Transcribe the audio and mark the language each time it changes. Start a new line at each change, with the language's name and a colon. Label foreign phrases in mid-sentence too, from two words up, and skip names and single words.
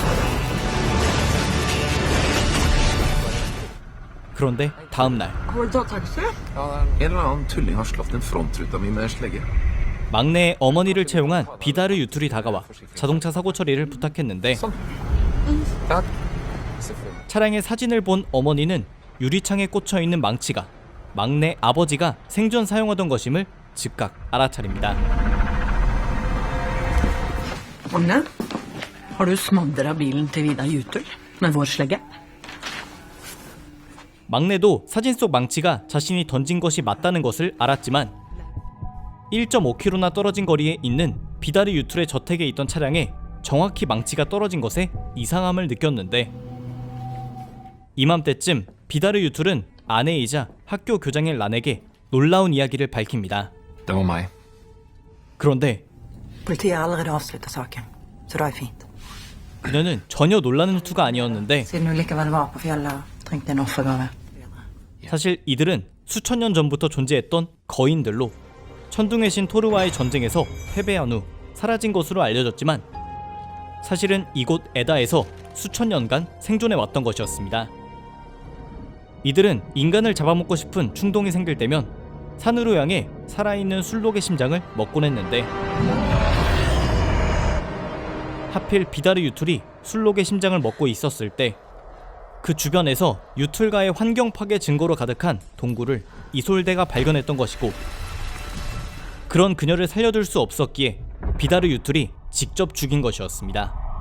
Korean: 그런데 다음날 막내의 어머니를 채용한 비다르 유툴이 다가와 자동차 사고 처리를 부탁했는데, 차량의 사진을 본 어머니는 유리창에 꽂혀있는 망치가 막내 아버지가 생전 사용하던 것임을 즉각 알아차립니다.
Norwegian: Magne, har du smadret bilen til Vidar Jutul med vår slegge?
Korean: 막내도 사진 속 망치가 자신이 던진 것이 맞다는 것을 알았지만 1.5km나 떨어진 거리에 있는 비다르 유툴의 저택에 있던 차량에 정확히 망치가 떨어진 것에 이상함을 느꼈는데, 이맘때쯤 비다르 유툴은 아내이자 학교 교장인 란에게 놀라운 이야기를 밝힙니다. 그런데
Norwegian: Politiet har allerede avsluttet saken, så det er fint.
Korean: 그녀는 전혀 놀라는 투가 아니었는데
Norwegian: Siden du likevel var på fjellet, trengte en offergave.
Korean: 사실 이들은 수천 년 전부터 존재했던 거인들로 천둥의 신 토르와의 전쟁에서 패배한 후 사라진 것으로 알려졌지만 사실은 이곳 에다에서 수천 년간 생존해 왔던 것이었습니다. 이들은 인간을 잡아먹고 싶은 충동이 생길 때면 산으로 향해 살아있는 술록의 심장을 먹곤 했는데 하필 비다르 유툴이 술록의 심장을 먹고 있었을 때 그 주변에서 유툴과의 환경 파괴 증거로 가득한 동굴을 이솔데가 발견했던 것이고 그런 그녀를 살려둘 수 없었기에 비다르 유툴이 직접 죽인 것이었습니다.